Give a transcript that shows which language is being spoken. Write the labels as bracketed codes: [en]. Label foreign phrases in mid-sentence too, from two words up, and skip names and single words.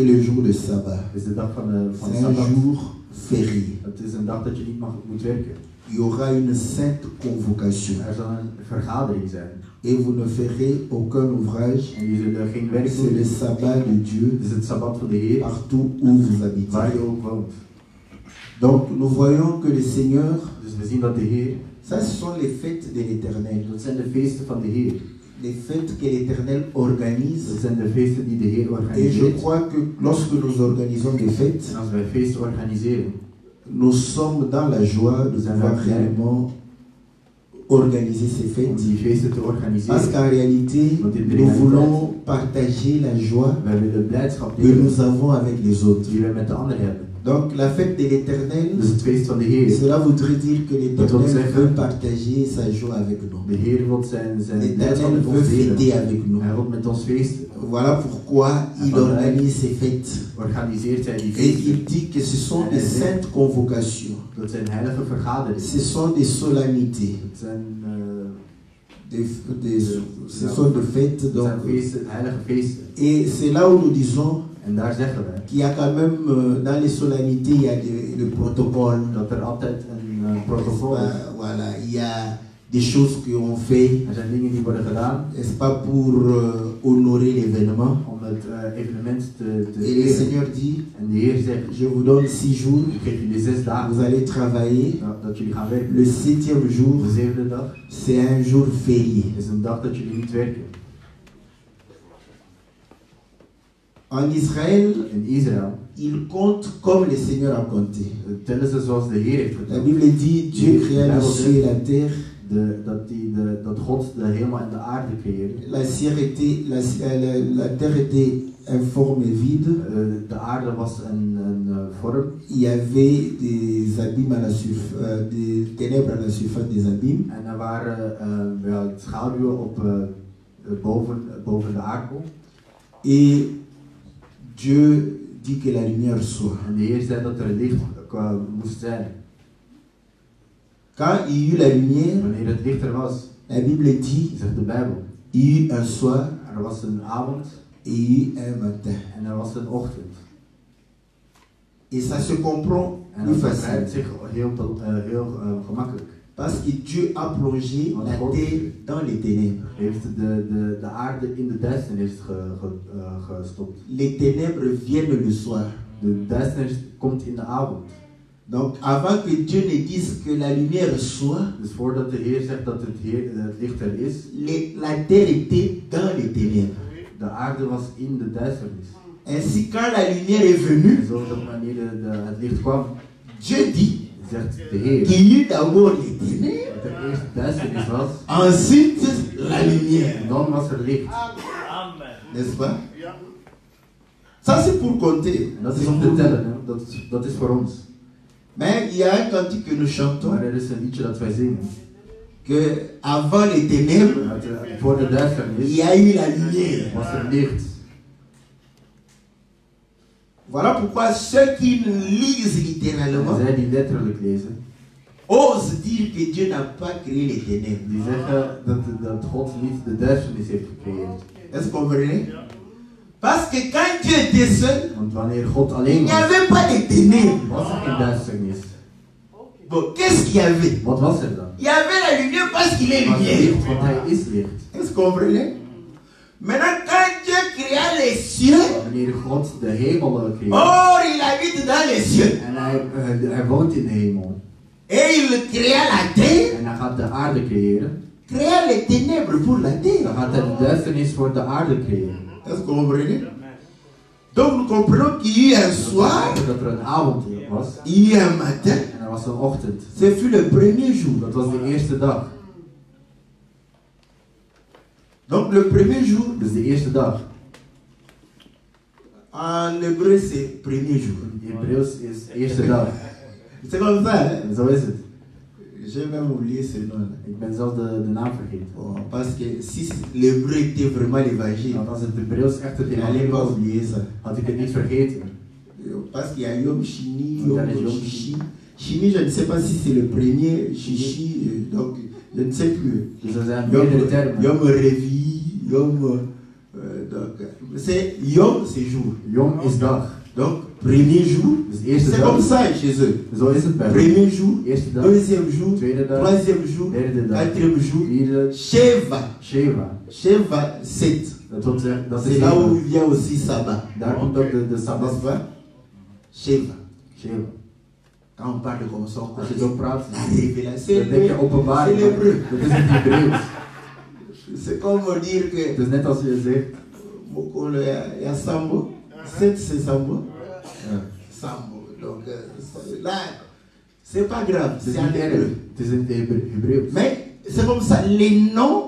[fr] est le jour de sabbat. [nl] is de dag van [fr] C'est un Sabbat. jour férié. [nl] Het is een dag dat je niet moet werken. [fr] Il y aura une sainte convocation. [nl] Er zal een vergadering zijn. [fr] Et vous ne ferez aucun ouvrage. [nl] En je zullen geen werk [fr] C'est le [nl] doen. [fr] sabbat de Dieu [nl] Het is het Sabbat van de Heer, [fr] partout où vous [nl] waar [fr] habitez. [nl] je ook woont. [fr] Donc nous voyons que le Seigneur, [nl] Dus we zien dat de Heer, [fr] ça ce sont les fêtes de l'Éternel. [nl] dat zijn de feesten van de Heer. [fr] les fêtes que l'Éternel organise. [nl] Dat zijn de feesten die de Heer [fr] Et je [nl] organiseert. [fr] crois que lorsque nous organisons des fêtes, [nl] En als wij feesten organiseren, [fr] nous sommes dans la joie de pouvoir réellement organiser ces [nl] om [fr] fêtes. [nl] die feesten te [fr] Parce [nl] organiseren. [fr] qu'en réalité, nous voulons partager la joie [nl] Wij willen de blijdschap [fr] que [nl] delen [fr] nous avons avec les autres. [nl] die wij met de anderen hebben. [fr] Donc la fête de l'Éternel, [nl] Dus het feest van de Heer. [fr] cela voudrait dire que [nl] Dat wil [fr] l'Éternel [nl] zeggen, [fr] veut partager sa joie avec nous. [nl] de Heer wil zijn blijdschap [fr] L'Éternel [nl] met [fr] veut [nl] ons [fr] fêter [nl] delen. [fr] avec nous. [nl] Hij wil met ons feesten. [fr] Voilà pourquoi il organise ces fêtes. [nl] Organiseert hij die [fr] Et [nl] feesten. [fr] il dit que ce sont des saintes convocations. [nl] Dat zijn heilige vergaderingen. [fr] Ce sont des solennités. [nl] Het zijn, [fr] Ce sont des fêtes. [nl] het [fr] Donc, [nl] zijn feesten, heilige feesten. [fr] et c'est là où nous disons [nl] En daar zeggen wij [fr] qu'il y a quand même, dans les solennités, il y a le protocole. [nl] dat er altijd een protocol is. [fr] Voilà, il y a des choses qu'on fait, [nl] Er zijn dingen die worden gedaan [fr] n'est-ce pas, pour honorer l'événement. [nl] om het evenement te [fr] Et le [nl] eren. [fr] Seigneur dit, [nl] En de Heer zegt, [fr] je vous donne 6 jours, [nl] ik geef jullie 6 [fr] vous [nl] dagen [fr] allez travailler. [nl] dat jullie gaan werken. [fr] Le 7e jour, [nl] De 7e dag [fr] c'est un jour férié. [nl] is een dag dat jullie niet werken. [fr] En Israël, [nl] In Israël [fr] ils comptent comme le Seigneur a compté. [nl] tellen ze zoals de Heer heeft [fr] La [nl] geteld. [fr] Bible dit, Dieu créa le ciel et la terre. [nl] Dat God de hemel en de aarde creëerde. [fr] La terre était informe et vide. [nl] De aarde was een vorm. [fr] Il y avait des abîmes à la des ténèbres à la surface des abîmes. [nl] En er waren schaduwen op, boven de aardbol. [fr] Et Dieu dit que la lumière soit. [nl] En de Heer zei dat er licht moest zijn. [fr] Quand il y eut la lumière, [nl] Wanneer het licht er was, [fr] la Bible dit, [nl] zegt de Bijbel, [fr] il y eut un soir [nl] er was een avond [fr] et il y eut un matin. [nl] en er was een ochtend. [fr] Et ça se comprend [nl] En [fr] plus [nl] dat [fr] facile. [nl] begrijpt zich heel gemakkelijk. [fr] Parce que Dieu a plongé la terre dans les ténèbres. [nl] Hij heeft de aarde in de duisternis gestopt. [fr] Les ténèbres viennent le soir. [nl] De duisternis komt in de avond. [fr] Donc avant que Dieu ne dise que la lumière soit, [nl] Dus voordat de Heer zegt dat het licht er is, [fr] la terre était dans les ténèbres. [nl] de aarde was in de duisternis. [fr] Ainsi quand la lumière est venue, [nl] En zo dat wanneer het licht kwam, [fr] Dieu dit [nl] zegt de Heer [fr] qu'il y eut d'abord les ténèbres, [nl] dat er eerst duisternis was, [fr] ensuite la lumière. [nl] en dan was er licht. [fr] N'est-ce pas? Ça c'est pour compter. [nl] En dat is om te tellen, hè? Dat is voor ons. [fr] Mais il y a un cantique que nous chantons, [nl] Maar er is een liedje dat wij zingen. [fr] que avant les ténèbres, [nl] Voor de [fr] il [nl] duisternis [fr] y a eu la lumière. [nl] was er licht. [fr] Voilà pourquoi ceux qui lisent [nl] En [fr] littéralement [nl] zij die letterlijk lezen, [fr] osent dire que Dieu n'a pas créé les ténèbres. [nl] die zeggen dat God niet de duisternis heeft gecreëerd. [fr] Est-ce qu'on comprenez? Parce que quand Dieu était seul, [nl] Want wanneer God [fr] il [nl] alleen [fr] n'y [nl] was, [fr] avait pas de ténèbres. [nl] was er geen duisternis. [fr] Bon, qu'est-ce qu'il y avait? [nl] Wat was er dan? [fr] Il y avait la lumière parce qu'il est [nl] Was er [fr] lumière. [nl] licht, want hij is licht. [fr] Est-ce qu'on comprenez? Maintenant, quand Dieu créa les cieux, [nl] Wanneer God de hemel creëert, [fr] or il habite dans les cieux, [nl] en hij woont in de hemel, [fr] et il créa la terre, [nl] en hij gaat de aarde creëren, [fr] créa les ténèbres pour la [nl] dan [fr] terre. [nl] gaat hij de duisternis voor de aarde creëren. [fr] Est-ce qu'on comprenez? Donc nous comprenons qu'il y a eu un soir, [nl] Dat er een avond was, [fr] il y a eu un matin. [nl] en er was een ochtend. [fr] Ce fut le premier jour. [nl] Dat was de eerste dag. [fr] Donc le premier jour, [nl] Dus de eerste dag. [fr] en hébreu c'est premier jour. [nl] In Hebreeuws is eerste dag. [fr] C'est comme ça, hein? [nl] En zo is het. [fr] J'ai même oublié ce nom-là. [nl] Ik ben zelf de naam vergeten. [fr] Bon, parce que si l'hébreu était vraiment l'évangile, [nl] Want als het Hebreeuws echt het [fr] il n'allait [nl] evangelie [fr] pas [nl] was, [fr] oublier ça. [nl] had ik het niet vergeten. [fr] Parce qu'il y a [he] Yom Shini, [fr] Il y a les Yom Yom Shishi. Shini, je ne sais pas si c'est le premier, Shishi, donc je ne sais plus. [nl] Dus er zijn meerdere termen. [he] Yom Revi, [fr] Yom. Donc, c'est Yom, c'est jour. [nl] Yom is dag. [fr] Donc, premier jour, [nl] Dus eerste [fr] c'est comme [nl] dag. [fr] ça chez eux. [nl] Zo is het bij ons. [fr] Premier jour, [nl] Eerste dag. [fr] deuxième jour, [nl] Tweede dag. [fr] troisième jour, [nl] Derde dag. [fr] quatrième jour, [nl] Vierde. [fr] Sheva. [nl] Sheva. [fr] Sheva, 7. [nl] Dat wil zeggen, dat [fr] C'est [nl] is [fr] là où [nl] zeven. [fr] il y a aussi Sabbat. [nl] Daar komt ook de Sabbat. [fr] N'est-ce pas? Sheva. [nl] Sheva. [fr] Quand on parle comme ça, on [nl] Als je zo praat, [fr] la révélation. [nl] dan denk je openbaring. [fr] C'est l'hébreu. [nl] Dat is het Hebreeuws. [fr] C'est comme dire que [nl] Het is net als je zegt, [fr] il y a Sambo, c'est Sambo. Sambo. Donc là, c'est pas grave, [nl] het is [fr] c'est en [nl] niet erg. [fr] hébreu. [nl] Het is in het Hebreeuws. [fr] Mais c'est comme ça, les noms